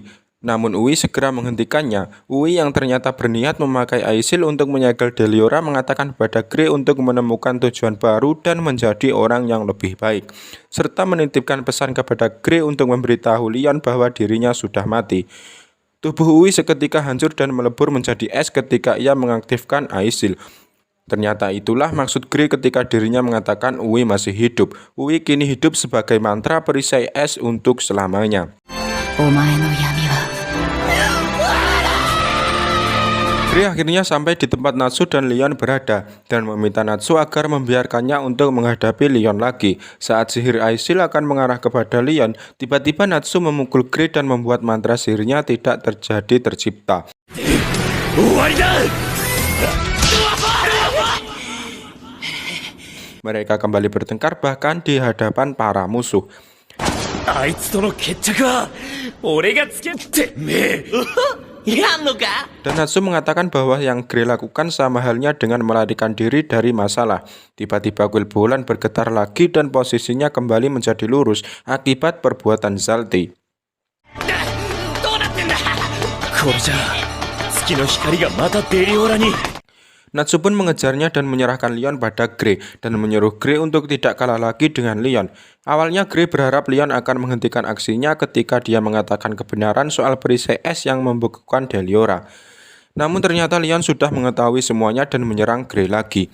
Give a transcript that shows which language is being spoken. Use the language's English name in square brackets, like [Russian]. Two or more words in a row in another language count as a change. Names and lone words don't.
[Indonesian] Namun Ui segera menghentikannya. Ui yang ternyata berniat memakai Aisil untuk menyegel Deliora mengatakan pada Grey untuk menemukan tujuan baru dan menjadi orang yang lebih baik, serta menitipkan pesan kepada Grey untuk memberitahu Leon bahwa dirinya sudah mati. Tubuh Ui seketika hancur dan melebur menjadi es ketika ia mengaktifkan Aisil. Ternyata itulah maksud Grey ketika dirinya mengatakan Ui masih hidup. Ui kini hidup sebagai mantra perisai es untuk selamanya. [Japanese] お前の闇は [Indonesian] Grey akhirnya sampai di tempat Natsu dan Leon berada dan meminta Natsu agar membiarkannya untuk menghadapi Leon lagi. Saat sihir Aisil akan mengarah kepada Leon, tiba-tiba Natsu memukul Grey dan membuat mantra sihirnya tidak tercipta. Mereka kembali bertengkar bahkan di hadapan para musuh. [Japanese] あいつとの決着は俺がつけてめえやんのか [Indonesian] Dan Natsu mengatakan bahwa yang Grey lakukan sama halnya dengan melarikan diri dari masalah. Tiba-tiba kuil bulan bergetar lagi dan posisinya kembali menjadi lurus akibat perbuatan Zalti. [Japanese] どうなってんだこれじゃ月の光がまたデリオラに [Indonesian] Natsu pun mengejarnya dan menyerahkan Leon pada Grey dan menyuruh Grey untuk tidak kalah lagi dengan Leon. Awalnya Grey berharap Leon akan menghentikan aksinya ketika dia mengatakan kebenaran soal perisai es yang membekukan Deliora. Namun ternyata Leon sudah mengetahui semuanya dan menyerang Grey lagi.